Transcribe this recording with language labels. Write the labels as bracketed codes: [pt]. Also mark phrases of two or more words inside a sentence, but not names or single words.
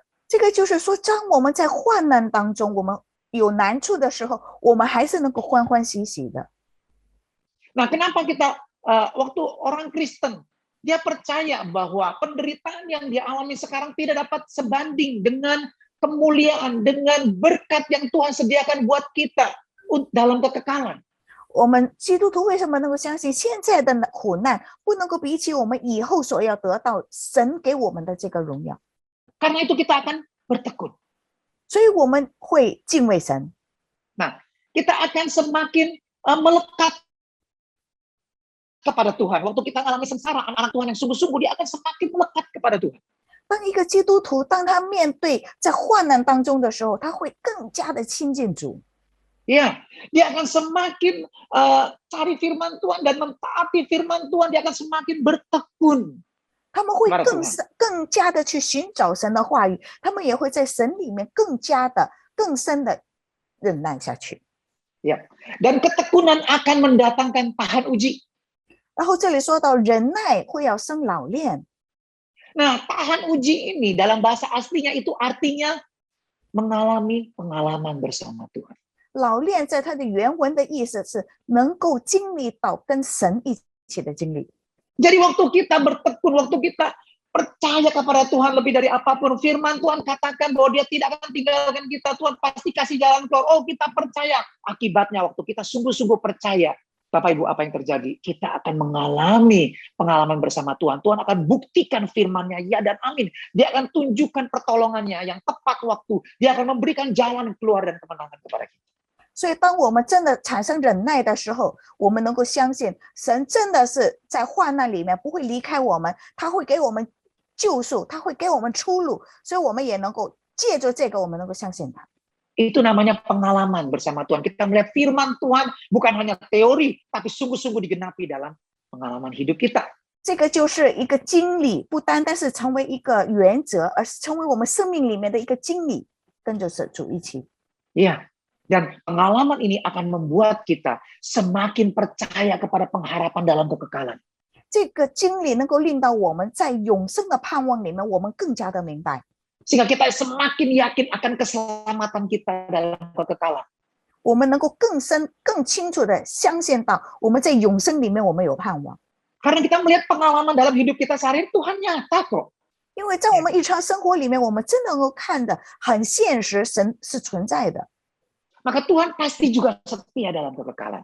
[zh] 这个就是说，当我们在患难当中，我们有难处的时候，我们还是能够欢欢喜喜的。 [id] Nah, kenapa kita waktu orang Kristen dia percaya bahwa penderitaan yang dia alami sekarang tidak dapat sebanding dengan kemuliaan, dengan berkat yang Tuhan sediakan buat kita. dalam kekekalan. [zh] 我们基督徒为什么能够相信现在的苦难不能够比起我们以后所要得到神给我们的这个荣耀？ [id] Karena itu kita akan bertekun. [zh] 所以我们会敬畏神， [id] Nah, kita akan semakin melekat kepada Tuhan. Waktu kita mengalami sengsara, anak-anak Tuhan yang sungguh-sungguh, dia akan semakin melekat kepada Tuhan. [zh] 当一个基督徒，当他面对在患难当中的时候，他会更加的亲近主。 [id] Ya, dia akan semakin cari firman Tuhan dan mentaati firman Tuhan. Dia akan semakin bertekun. [zh] 他们会 [id] kepada Tuhan. [zh] 更加的去寻找神的话语，他们也会在神里面更深的忍耐下去。 [id] Ya, dan ketekunan akan mendatangkan tahan uji. [zh] 然后这里说到忍耐会要生老练， [id] Nah, tahan uji ini dalam bahasa aslinya itu artinya mengalami pengalaman bersama Tuhan. [zh] 老练在它的原文的意思是能够经历到跟神一起的经历。 [id] Jadi waktu kita bertekun, waktu kita percaya kepada Tuhan lebih dari apapun, firman Tuhan katakan bahwa dia tidak akan tinggalkan kita, Tuhan pasti kasih jalan keluar. Oh, kita percaya. Akibatnya waktu kita sungguh-sungguh percaya, Bapak Ibu, apa yang terjadi? Kita akan mengalami pengalaman bersama Tuhan. Tuhan akan buktikan firman-Nya, ya dan amin. Dia akan tunjukkan pertolongannya yang tepat waktu. Dia akan memberikan jalan keluar dan kemenangan kepada kita. [zh] 所以，当我们真的产生忍耐的时候，我们能够相信神真的是在患难里面不会离开我们，他会给我们救赎，他会给我们出路，所以我们也能够借着这个，我们能够相信他。 [id] Itu namanya pengalaman bersama Tuhan. Kita melihat firman Tuhan bukan hanya teori, tapi sungguh-sungguh digenapi dalam pengalaman hidup kita. [zh] 这个就是一个经历，不单单是成为一个原则，而是成为我们生命里面的一个经历，跟着主一起。 [id] Iya. Dan pengalaman ini akan membuat kita semakin percaya kepada pengharapan dalam kekekalan. [zh] 这个经历能够令到我们在永生的盼望里面，我们更加的明白。 [id] Sehingga kita semakin yakin akan keselamatan kita dalam kekekalan. [zh] 我们能够更深、更清楚的相信到我们在永生里面，我们有盼望。 [id] Karena kita melihat pengalaman dalam hidup kita sehari-hari, Tuhan nyata kok. [zh] 因为在我们日常生活里面，我们真的能够看得很现实，神是存在的。 [id] Maka Tuhan pasti juga setia dalam kekekalan.